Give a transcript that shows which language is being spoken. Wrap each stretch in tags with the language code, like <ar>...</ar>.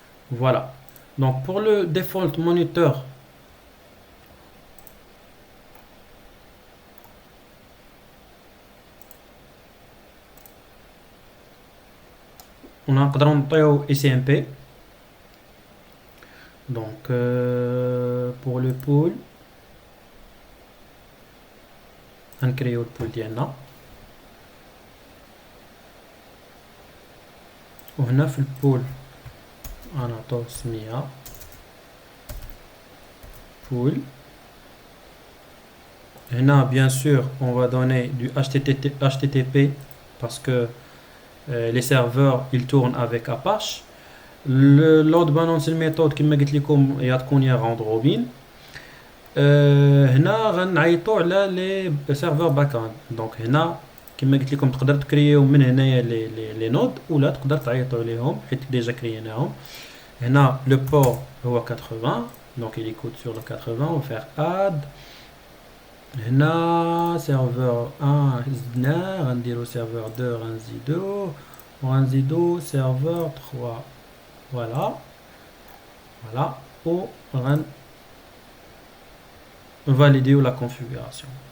<fr>Voilà. Donc pour le default monitor, on a un ICMP. Donc pour le pool, on crée le pool ديالنا.</fr> <ar>وهنا في البول غنعطيو سمية pool.</ar> <fr>Hna, bien sûr, on va donner du HTTP parce que les serveurs ils tournent avec Apache. Le load balancing méthode</fr> <ar>كما قلت لكم هي تكون هي</ar> <fr>round robin.</fr> <ar>هنا غنعيطوا على لي سيرفر باك اند. دونك هنا كما قلت لكم تقدر تكريو من هنايا لي نود ولا تقدر تعيطوا عليهم حيت ديجا كريناهم. هنا لو بور هو 80 دونك</ar> <fr>il écoute sur le 80 on va faire add.</fr> <ar>هنا سيرفر 1 زدناه غنديرو سيرفر 2 غنزيدو وغنزيدو سيرفر 3 فوالا فوالا و valider la configuration.</ar>